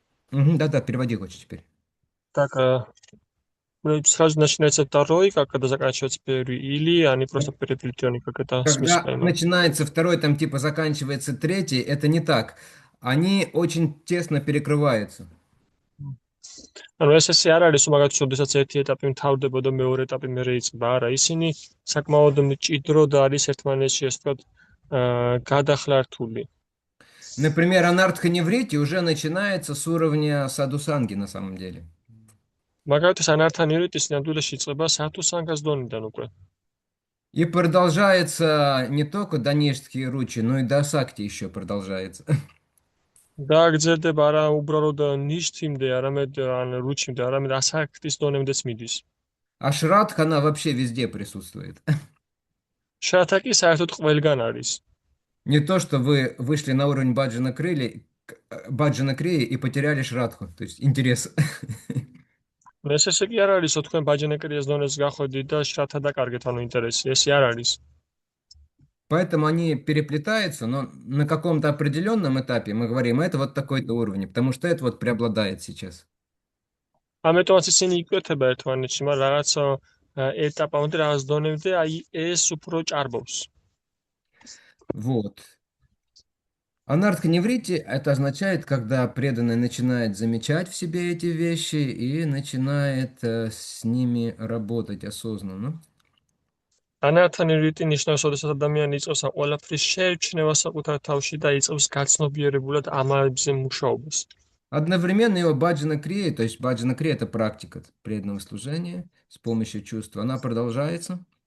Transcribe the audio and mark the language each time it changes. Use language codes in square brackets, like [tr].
[ru] Да, переводи лучше теперь. так сразу начинается второй, когда заканчивается первый, или они просто переплетены, как это Когда смысл? начинается второй, там типа заканчивается третий, это не так. Они очень тесно перекрываются. [ka] ანუ ესე არ არის, რომ მაგათ შესაძაც ერთი ეტაპი მთავრდება და მეორე ეტაპი მერე იწყება. არა, ისინი საკმაოდ მჭიდროდ არის ერთმანეთში, ასე ვთქვათ, გადახლართული. [ru] Например, анартха-неврити уже начинается с уровня садусанги на самом деле. [ka] მაგალითად, ანართანივრიტი სინამდვილეში იწყება სათუსანგას დონიდან უკვე. [ru] И продолжается не только до ништхи ручи, но и до сакти еще продолжается. [ka] და გრძელდება არა უბრალოდ ნიშთიმდე, არამედ ან რუჩიმდე, არამედ ასაქტის დონემდეც მიდის. [ru] А шрадха, она вообще везде присутствует. [ka] შრათა კი საერთოდ ყველგან არის. [ru] Не то, что вы вышли на уровень баджана крии и потеряли шрадху. То есть интерес. [ka] ესე კი არ არის, რომ თქვენ ბაჯანაკრიას დონეს გახვედით და შრათა დაკარგეთ, ანუ ინტერესი, ესე არ არის. [ru] Поэтому они переплетаются, но на каком-то определенном этапе мы говорим, это вот такой-то уровень, потому что это вот преобладает сейчас. [ka] ამიტომაც ისინი იკვეთება ერთმანეთში, მაგრამ რაღაც ეტაპამდე, რაღაც დონემდე, აი ეს უფრო ჭარბობს. [ru] Вот. Анартха-неврити это означает, когда преданный начинает замечать в себе эти вещи и начинает с ними работать осознанно. [ka] ანართანივრიტი ნიშნავს, როდესაც ადამიანი იწყებს ამ ყველაფრის შეერჩნევა საკუთარ თავში და იწყებს გაცნობიერებულად ამაზე მუშაობას. [ru] Одновременно его баджана крия, то есть баджана крия это практика преданного служения с помощью чувства, она продолжается.